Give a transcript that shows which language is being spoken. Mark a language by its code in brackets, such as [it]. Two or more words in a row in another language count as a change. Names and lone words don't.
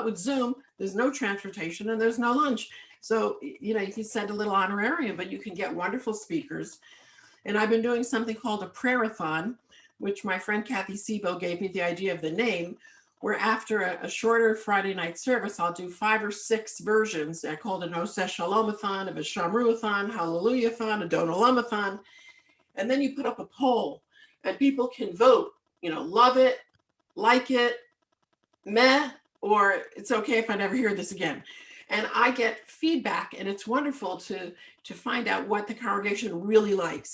[en] With Zoom, there's no transportation and there's no lunch. So, you know, you can send a little honorarium, but you can get wonderful speakers. And I've been doing something called a prayer-a-thon, which my friend Kathy Sebo gave me the idea of the name, where after a shorter Friday night service, I'll do 5 or 6 versions. I called an Oseh Shalom-a-thon, a V'Shamru-a-thon, Hallelujah-a-thon, a Don Olam-a-thon. And then you put up a poll and people can vote, you know, love it, like it, meh, or it's okay if I never hear this again. And I get feedback, and it's wonderful to find out what the congregation really likes.